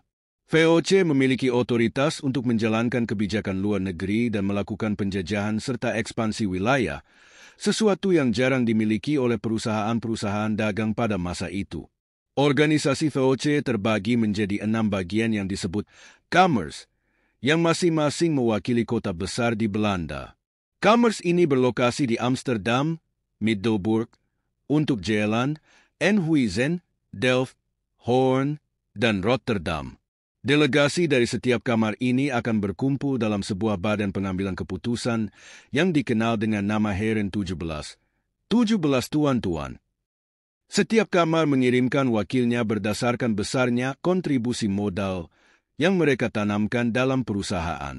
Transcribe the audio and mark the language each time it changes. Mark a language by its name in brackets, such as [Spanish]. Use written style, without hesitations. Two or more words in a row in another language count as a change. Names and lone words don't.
[Indonesian] VOC memiliki otoritas untuk menjalankan kebijakan luar negeri dan melakukan penjajahan serta ekspansi wilayah, sesuatu yang jarang dimiliki oleh perusahaan-perusahaan dagang pada masa itu. Organisasi VOC terbagi menjadi 6 bagian yang disebut Kamers, yang masing-masing mewakili kota besar di Belanda. Kamers ini berlokasi di Amsterdam, Middelburg, untuk Zeeland, Enkhuizen, Delft, Hoorn, dan Rotterdam. Delegasi dari setiap kamar ini akan berkumpul dalam sebuah badan pengambilan keputusan yang dikenal dengan nama Heren 17. 17 tuan-tuan. Setiap kamar mengirimkan wakilnya berdasarkan besarnya kontribusi modal yang mereka tanamkan dalam perusahaan.